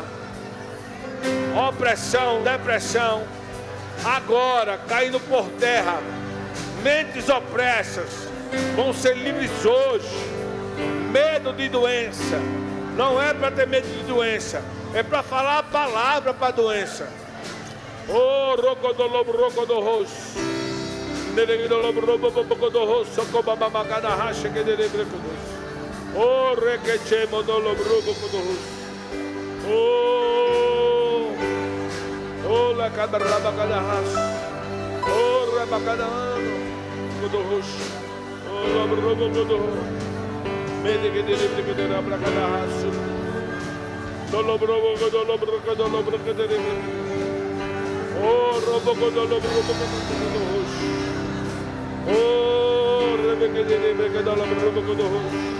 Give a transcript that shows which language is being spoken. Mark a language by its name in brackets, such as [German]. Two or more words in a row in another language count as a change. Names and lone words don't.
[Portuguese] Opressão, depressão, agora caindo por terra. Mentes opressas vão ser livres hoje. Medo de doença, não é para ter medo de doença, é para falar a palavra para a doença. Oh, rocodolobo, rocodorros. Oh, requeche, modolobo, rocodorros. Oh, la cadarabacadahas. Oh, rabacadano, codorros. Oh, robocodorros. Mede que dele que dele abracadahas. Dolobro, dolobro, dolobro, que dele. Oh, robocodolobo, robocodorros. Oh, rebeque dele que dolobro, robocodorros.